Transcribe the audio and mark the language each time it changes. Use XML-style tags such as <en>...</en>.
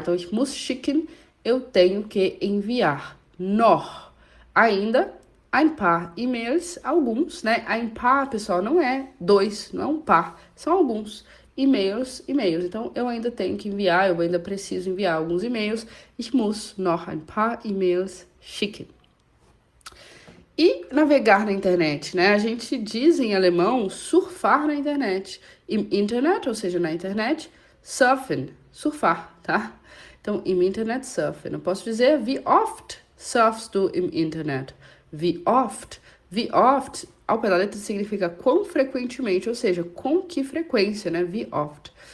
<pt>Então,</pt> <de>ich muss schicken,</de> <pt>eu tenho que enviar.</pt> <de>Noch,</de> <pt>ainda,</pt> <de>ein paar E-Mails,</de> <pt>alguns, né?</pt> <de>Ein paar,</de> <pt>pessoal, não é dois, não é um par, são alguns e-mails. Então, eu ainda tenho que enviar, eu ainda preciso enviar alguns e-mails.</pt> <de>Ich muss noch ein paar E-Mails schicken.</de> <pt>E navegar na internet, né? A gente diz em alemão surfar na internet.</pt> <de>Im Internet,</de> <pt>ou seja, na internet,</pt> <de>surfen,</de> <pt>surfar, tá? Então,</pt> <de>im Internet surfen.</de> <pt>Eu posso dizer,</pt> <de>wie oft surfst du im Internet? Wie oft,</de> <pt>ao pé da letra significa quão frequentemente, ou seja, com que frequência, né? Wie oft.</pt>